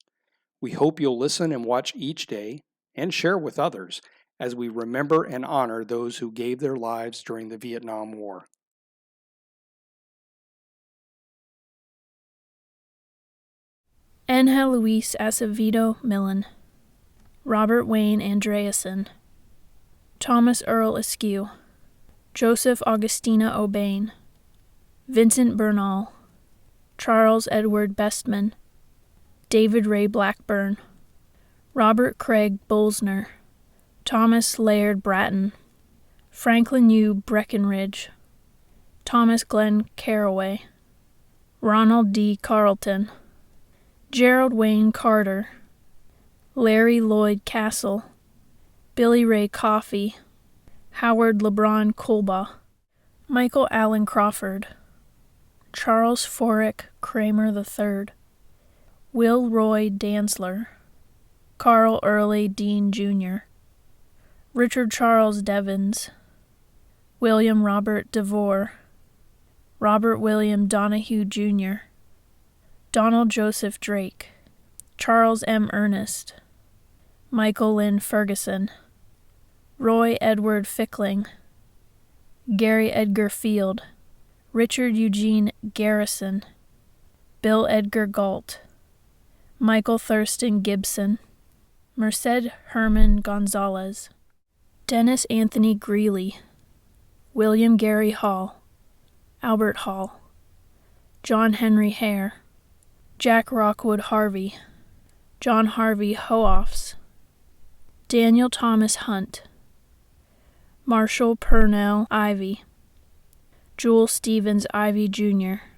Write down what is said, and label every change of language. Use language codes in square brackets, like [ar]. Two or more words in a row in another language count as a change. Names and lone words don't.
[en] We hope you'll listen and watch each day and share with others as we remember and honor those who gave their lives during the Vietnam War. Angel Luis Acevedo Millen, Robert Wayne Andreasen, Thomas Earl Askew, Joseph Augustina O'Bain, Vincent Bernal, Charles Edward Bestman, David Ray Blackburn, Robert Craig Bolsner, Thomas Laird Bratton, Franklin U. Breckenridge, Thomas Glenn Carraway, Ronald D. Carleton, Gerald Wayne Carter, Larry Lloyd Castle, Billy Ray Coffey, Howard LeBron Colbaugh, Michael Allen Crawford, Charles Forick Kramer III, Will Roy Dantzler, Carl Early Dean Jr., Richard Charles Devens, William Robert DeVore, Robert William Donahue Jr., Donald Joseph Drake, Charles M. Ernest, Michael Lynn Ferguson, Roy Edward Fickling, Gary Edgar Field, Richard Eugene Garrison, Bill Edgar Galt, Michael Thurston Gibson, Merced Herman Gonzalez, Dennis Anthony Greeley, William Gary Hall, Albert Hall, John Henry Hare, Jack Rockwood Harvey, John Harvey Hoofs, Daniel Thomas Hunt, Marshall Purnell Ivy, Jewel Stevens Ivy Jr.,